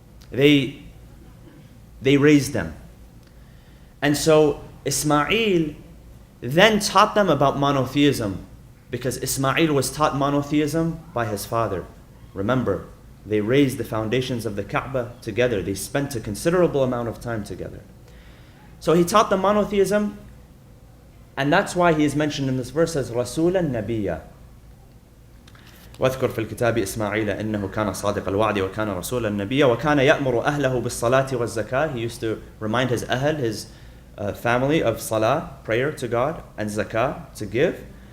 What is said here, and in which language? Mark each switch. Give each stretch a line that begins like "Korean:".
English: They raised them. And so Ismail then taught them about monotheism, because Ismail was taught monotheism by his father. Remember, they raised the foundations of the Kaaba together. They spent a considerable amount of time together. So he taught them monotheism, and that's why he is mentioned in this verse as Rasulan Nabiyya.
Arabic: واذكر في الكتاب إسماعيل إنه كان صادق الوعد وكان رسولا نبيا وكان يأمر أهله بالصلاة والزكاة.
English: He used to remind his ahl, his family, of salah, prayer to God, and zakah, to give.